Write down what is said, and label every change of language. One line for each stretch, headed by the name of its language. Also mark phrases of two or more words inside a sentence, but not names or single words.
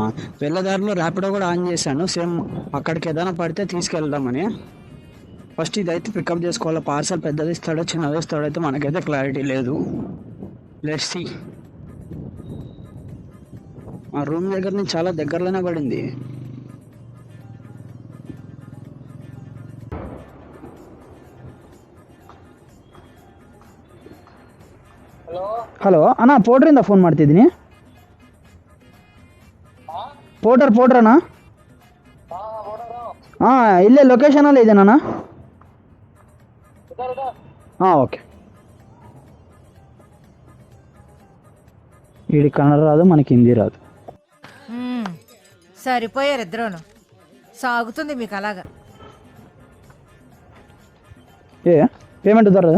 Telugu: వెళ్ళేదారిలో ర్యాపిడో కూడా ఆన్ చేశాను. సేమ్ అక్కడికి ఏదైనా పడితే తీసుకెళ్దామని. ఫస్ట్ ఇదైతే పికప్ చేసుకోవాలి. పార్సల్ పెద్దది ఇస్తాడో చిన్నది ఇస్తాడో అయితే మనకైతే క్లారిటీ లేదు.
English: let's see.
Telugu: మా రూమ్ దగ్గర నుంచి చాలా దగ్గరలోనే పడింది.
Kannada: ಹಲೋ ಅಣ್ಣ, ಪೋಟ್ರಿಂದ ಫೋನ್ ಮಾಡ್ತಿದ್ದೀನಿ. ಪೋಟರ್ ಅಣ್ಣ. ಹಾಂ, ಇಲ್ಲೇ ಲೊಕೇಶನಲ್ಲೇ ಇದ್ದೇನಣ್ಣ.
Telugu: ఓకే. వీడి కన్నడ రాదు, మనకి హిందీ రాదు. సరిపోయారు ఇద్దరును. సాగుతుంది మీకు అలాగా. పేమెంట్ దొరకదు.